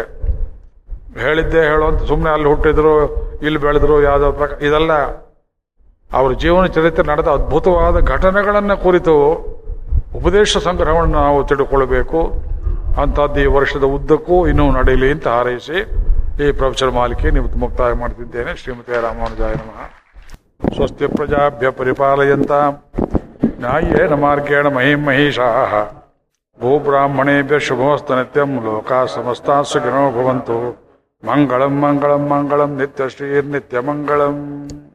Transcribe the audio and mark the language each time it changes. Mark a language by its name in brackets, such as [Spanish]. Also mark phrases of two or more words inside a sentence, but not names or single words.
[Kannada] ಹೇಳಿದ್ದೇ ಹೇಳುವಂತ ಸುಮ್ಮನೆ ಅಲ್ಲಿ ಹುಟ್ಟಿದ್ರು, ಇಲ್ಲಿ ಬೆಳೆದ್ರು, ಯಾವುದೋ ಪ್ರಕಾರ ಇದೆಲ್ಲ ಅವರ ಜೀವನ ಚರಿತ್ರೆ ನಡೆದ ಅದ್ಭುತವಾದ ಘಟನೆಗಳನ್ನು ಕುರಿತು ಉಪದೇಶ ಸಂಗ್ರಹವನ್ನು ನಾವು ತಿಳ್ಕೊಳ್ಬೇಕು. ಅಂಥದ್ದು ಈ ವರ್ಷದ ಉದ್ದಕ್ಕೂ ಇನ್ನೂ ನಡೆಯಲಿ ಅಂತ ಹಾರೈಸಿ ಈ ಪ್ರವಚನ ಮಾಲಿಕೆ ನೀವು ಮುಕ್ತಾಯ ಮಾಡ್ತಿದ್ದೇನೆ. [Sanskrit] ಶ್ರೀಮತಿ ರಾಮಾನುಜಾಯ ನಮಃ. ಸ್ವಸ್ತಿ ಪ್ರಜಾಭ್ಯ ಪರಿಪಾಲಯಂತ ನ್ಯಾಯೇನ ಮಾರ್ಗೇಣ ಮಹಿಂ ಮಹಿಷಾಃ ಭೂಬ್ರಾಹ್ಮಣೇಭ್ಯ ಶುಭಮಸ್ತು ನಿತ್ಯಂ ಲೋಕಾ ಸಮಸ್ತಾ ಸುಖಿನೋ ಭವಂತು. ಮಂಗಳಂ ಮಂಗಳಂ ಮಂಗಳಂ ನಿತ್ಯಶ್ರೀರ್ನಿತ್ಯಮಂಗಳಂ.